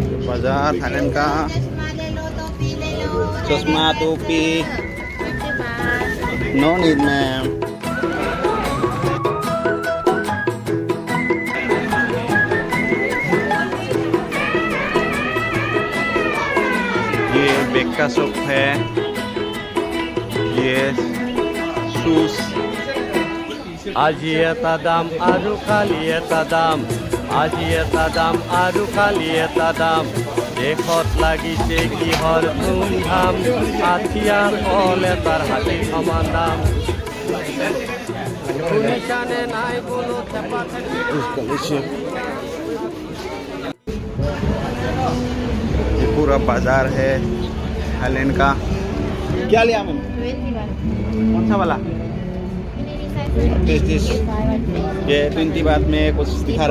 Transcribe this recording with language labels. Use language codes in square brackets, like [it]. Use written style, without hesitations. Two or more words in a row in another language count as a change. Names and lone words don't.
[hi] बाजार थाईलैंड का। चश्मा टोपी [en] no need ma'am. [hi] ये बैग का शॉप है। ये शूज। [as] আজি এটা দাম আৰু কালি এটা দাম, আজি এটা দাম আৰু কালি এটা দাম। দেশত লাগিছে কিহৰ ধুমধাম, আঠিয়া কল এটাৰ হাতী সমান দাম। শুনিছানে নাই কোনো চেপা [hi] ये पूरा बाजार है थाईलैंड का। क्या लिया मैम? कौन सा वाला? ये 20 बात में कुछ दिखा रहे हैं आपको।